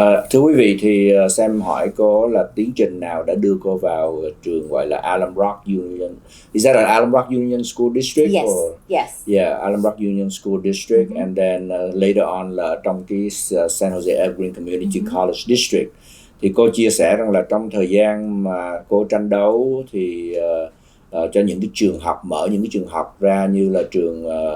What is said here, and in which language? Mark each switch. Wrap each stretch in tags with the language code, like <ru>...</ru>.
<vi>Thưa quý vị thì Sam hỏi cô là tiến trình nào đã đưa cô vào trường gọi là Alum Rock Union.</vi> <en>Is that an Alum Rock Union School District? Yes. Or? Yes. Yeah, Alum Rock Union School District, and then later on</en> <vi>là trong cái</vi> <en>San Jose Evergreen Community College District.</en> <vi>Thì cô chia sẻ rằng là trong thời gian mà cô tranh đấu thì cho những cái trường học, mở những cái trường học ra như là trường</vi>